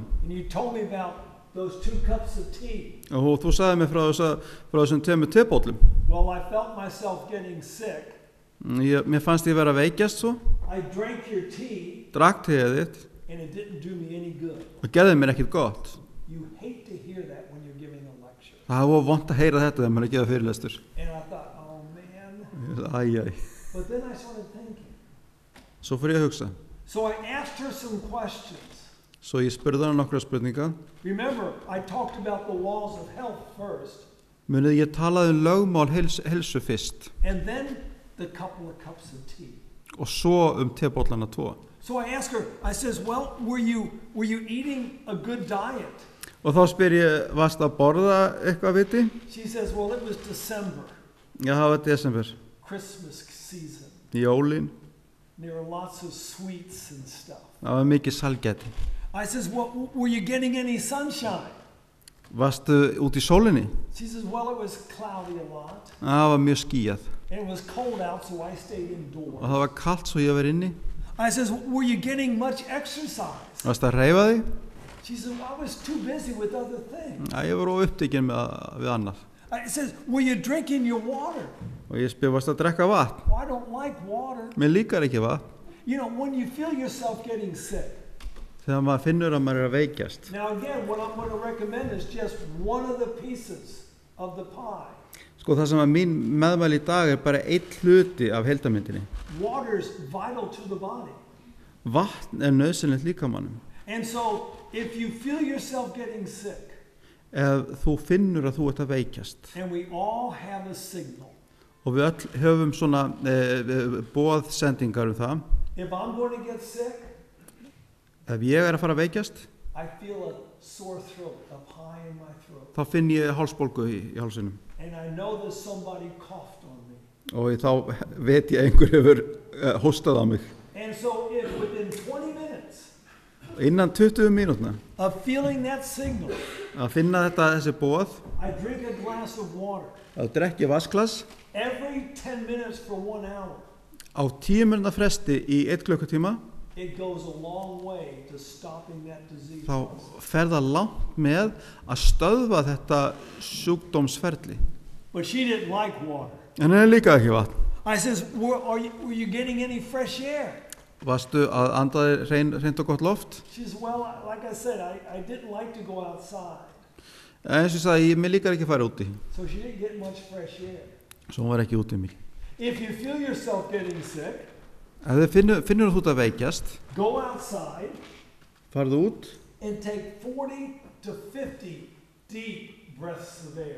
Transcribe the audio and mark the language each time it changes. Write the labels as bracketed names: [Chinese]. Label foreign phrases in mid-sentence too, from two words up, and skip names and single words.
[English] and you told me about those 2 cups of tea. [Icelandic] Og þú sagði mér frá þessum 2 tebollum. [English] Well, I felt myself getting sick. [Icelandic] Mér fannst ég vera að veikjast svo, [English] I drank your tea, [Icelandic] drakk teið þitt [English] and it didn't do me any good. [Icelandic] og gerði mér ekkert gott. [English] You hate to hear that when you're giving a lecture. [Icelandic] Það var vont að heyra þetta þegar maður er að gefa fyrirlestur. [English] And I thought, oh man. [Icelandic] Æjæj. [English] But then I started thinking. [Icelandic] Svo fór ég að hugsa. [English] So I asked her some questions. [Icelandic] Svo ég spurði hana nokkra spurninga. [English] Remember, I talked about the laws of health first, [Icelandic] Munið ég talaði lögmál heilsu fyrst [English] and then the couple of cups of tea. [Icelandic] og svo tebollana 2. [English] So I asked her, I says, well, were you eating a good diet? [Icelandic] Og þá spyr ég, varst að borða eitthvað viti? [English] She says, well, it was December, [Icelandic] Já, það var desember. [English] Christmas season. [Icelandic] Jólin. [English] There were lots of sweets and stuff. [Icelandic] Það var mikið salgæti. [English] I says, well, were you getting any sunshine? [Icelandic] Varstu út í sólinni? [English] She says, well, it was cloudy a lot, [Icelandic] Það var mjög skýjað. [English] and it was cold out, so I stayed [Icelandic] Og [English] indoors. [Icelandic] það var kalt svo ég var inni. [English] I says, were you getting much exercise? [Icelandic] Varstu að hreyfa þig? [English] She says, well, I was too busy with other things. [Icelandic] Ég var upptekinn við annað. [English] I says, were you drinking your water? [Icelandic] Og ég spyr, varstu að drekka vatn? [English] Well, I don't like water. [Icelandic] Mér líkar ekki vatn. [English] You know, when you feel yourself getting sick. [Icelandic] Þegar maður finnur að maður er að veikjast. [English] Now again, what I'm going to recommend is just one of the pieces of the pie. [Icelandic] Sko það sem að mín meðmæli í dag er bara 1 hluti af heildarmyndinni. [English] Water's vital to the body. [Icelandic] Vatn er nauðsynlegt líkamannum. [English] And so, if you feel yourself getting sick, [Icelandic] Ef þú finnur að þú ert að veikjast. [English] and we all have a signal. [Icelandic] Og við öll höfum svona boðsendingar það. [English] If I'm going to get sick, [Icelandic] Ef ég er að fara að veikjast, [English] I feel a sore throat up high in my throat. [Icelandic] þá finn ég hálsbólgu í hálsinum. [English] And I know that somebody coughed on me. [Icelandic] Og þá veit ég að einhver hefur hóstað á mig. [English] And so if within 20 minutes [Icelandic] Innan 20 mínútna [English] of feeling that signal, [Icelandic] að finna þessi boð, [English] I drink a glass of water [Icelandic] að drekja vasklas [English] every 10 minutes for 1 hour, [Icelandic] á 10 mínútna fresti í 1 klukkutíma, [English] it goes a long way to stopping that disease. [Icelandic] þá fer það langt með að stöðva þetta sjúkdómsferli. [English] But she didn't like water. [Icelandic] En henni líka ekki vatn. [English] I says, were you getting any fresh air? [Icelandic] Varstu að andaði hreint og gott loft? [English] She says, well, like I said, I didn't like to go outside. [Icelandic] Eins og ég sagði, mér líkar ekki að fara úti. [English] So she didn't get much fresh air. [Icelandic] Svo hún var ekki úti mikið. [English] If you feel yourself getting sick, [Icelandic] Ef þið finnur að þú ert að veikjast, [English] go outside [Icelandic] farðu út, [English] and take 40 to 50 deep breaths of air.